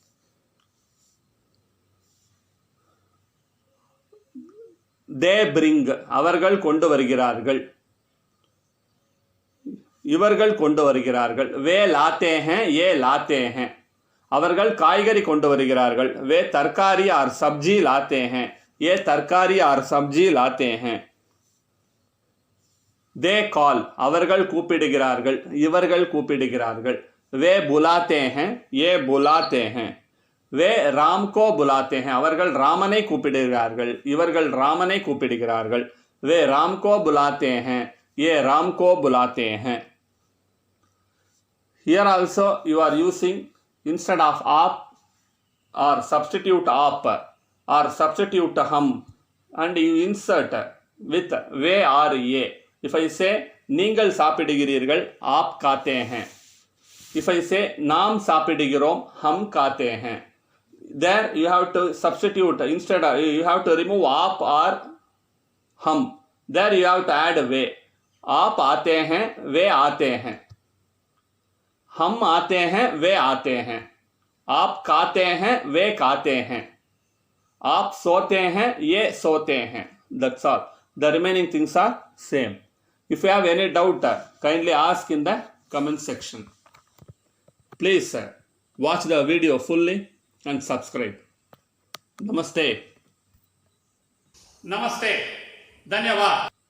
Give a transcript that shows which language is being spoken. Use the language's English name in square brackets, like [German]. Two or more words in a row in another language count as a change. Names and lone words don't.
[English] they bring [Tamil] அவர்கள் கொண்டு வருகிறார்கள் இவர்கள் கொண்டு வருகிறார்கள் [Hindi] वे लाते हैं ये लाते हैं [Tamil] அவர்கள் காய்கறி கொண்டு வருகிறார்கள் [Hindi] वे तरकारी और सब्जी लाते हैं ये तरकारी और सब्जी लाते हैं [English] they call [Tamil] அவர்கள் கூப்பிடுகிறார்கள் இவர்கள் கூப்பிடுகிறார்கள் [Hindi] वे बुलाते हैं ये बुलाते हैं वे राम को बुलाते हैं [Tamil] அவர்கள் ராமனை கூப்பிடுகிறார்கள் இவர்கள் ராமனை கூப்பிடுகிறார்கள் [Hindi] वे राम को बुलाते हैं ये राम को बुलाते हैं [English] here also you are using instead of आप or substitute आप or substitute हम and you insert with वे or ये if I say [Tamil] நீங்கள் சாப்பிடுகிறீர்கள் [Hindi] आप खाते [English] हैं if I say [Tamil] நாம் சாப்பிடுகிறோம் [Hindi] हम खाते हैं [English] there you have to substitute instead of, you have to remove [Hindi] आप or हम [English] there you have to add [Hindi] वे आप आते हैं वे आते हैं हम आते हैं वे आते हैं आप खाते हैं वे खाते हैं आप सोते हैं ये सोते हैं [English] that's all the remaining things are same if you have any doubt kindly ask in the comment section please watch the video fully and subscribe [Hindi] नमस्ते धन्यवाद